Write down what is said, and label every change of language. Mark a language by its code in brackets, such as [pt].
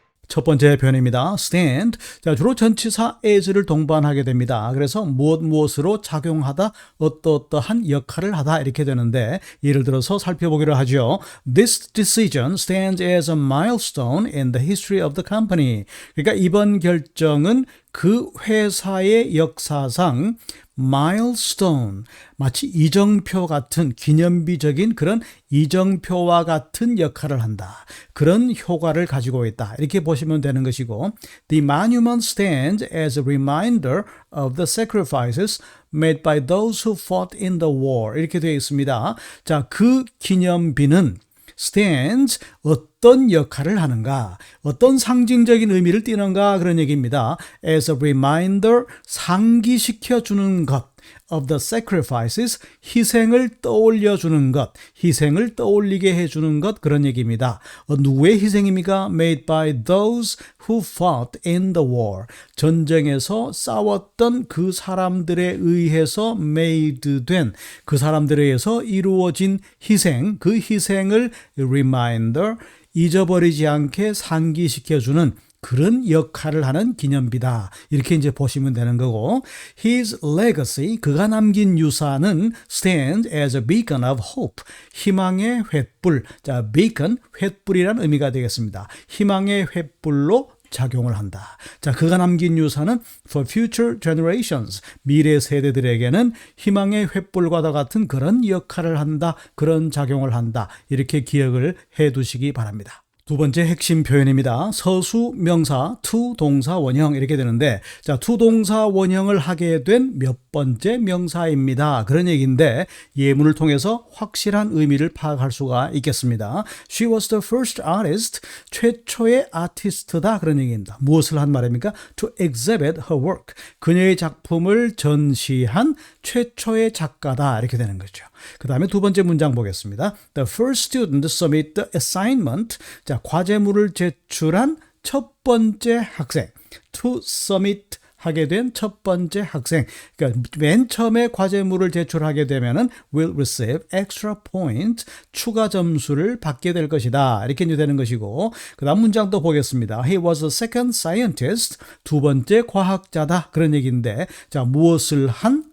[ko] 첫 번째 표현입니다. stand. 자, 주로 전치사 as를 동반하게 됩니다. 그래서 무엇으로 작용하다, 어떠한 역할을 하다 이렇게 되는데, 예를 들어서 살펴보기로 하죠. [en] This decision stands as a milestone in the history of the company. [ko] 그러니까 이번 결정은 그 회사의 역사상 milestone, 마치 이정표 같은 기념비적인 그런 이정표와 같은 역할을 한다. 그런 효과를 가지고 있다. 이렇게 보시면 되는 것이고, [en] The monument stands as a reminder of the sacrifices made by those who fought in the war. [ko] 이렇게 되어 있습니다. 자, 그 기념비는 stands, 어떤 역할을 하는가, 어떤 상징적인 의미를 띠는가 그런 얘기입니다. [en] As a reminder, [ko] 상기시켜 주는 것 [en] of the sacrifices, [ko] 희생을 떠올려 주는 것, 희생을 떠올리게 해주는 것 그런 얘기입니다. 누구의 희생입니까? [en] Made by those who fought in the war. [ko] 전쟁에서 싸웠던 그 사람들에 의해서 made 된, 그 사람들에 의해서 이루어진 희생, 그 희생을 reminder, 잊어버리지 않게 상기시켜주는 그런 역할을 하는 기념비다. 이렇게 이제 보시면 되는 거고, [en] His legacy, [ko] 그가 남긴 유산은 [en] stands as a beacon of hope, [ko] 희망의 횃불. 자, beacon, 횃불이란 의미가 되겠습니다. 희망의 횃불로 작용을 한다. 자, 그가 남긴 유산은 [en] for future generations, [ko] 미래 세대들에게는 희망의 횃불과도 같은 그런 역할을 한다, 그런 작용을 한다. 이렇게 기억을 해 두시기 바랍니다. 두 번째 핵심 표현입니다. 서수 명사, to 동사 원형 이렇게 되는데, 자, to 동사 원형을 하게 된 몇 번째 명사입니다. 그런 얘기인데, 예문을 통해서 확실한 의미를 파악할 수가 있겠습니다. [en] She was the first artist, [ko] 최초의 아티스트다 그런 얘기입니다. 무엇을 한 말입니까? [en] To exhibit her work, [ko] 그녀의 작품을 전시한 최초의 작가다 이렇게 되는 거죠. 그 다음에 두 번째 문장 보겠습니다. [en] The first student to submit the assignment. [ko] 자, 과제물을 제출한 첫 번째 학생. To submit 하게 된 첫 번째 학생. 그러니까 맨 처음에 과제물을 제출하게 되면은 [en] will receive extra point, [ko] 추가 점수를 받게 될 것이다. 이렇게 이제 되는 것이고, 그다음 문장도 보겠습니다. [en] He was the second scientist, [ko] 두 번째 과학자다. 그런 얘기인데, 자, 무엇을 한